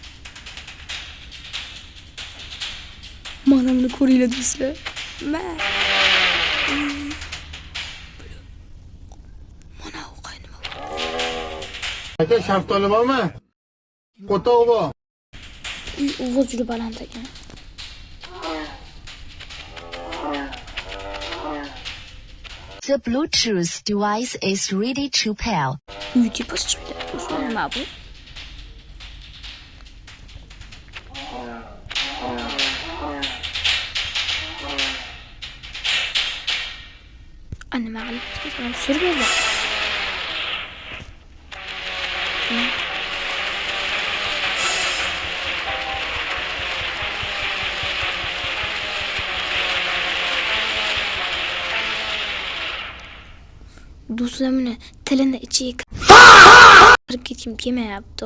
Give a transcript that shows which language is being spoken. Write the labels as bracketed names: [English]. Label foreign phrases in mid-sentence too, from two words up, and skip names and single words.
[Uzbek] Mana buni ko'ringlar do'stlar. Mana u qaynima. Aka shaftoli bormi? Qo'toq bor. Ovoz juda baland ekan. [English] The Bluetooth device is ready to pair. [Uzbek] Uy tepasi chiqdi. Do'stlar, nima bu? Nima qilib surberdi? Do'stlar, meni tilini ichiga kirib ketkim kelmayapti.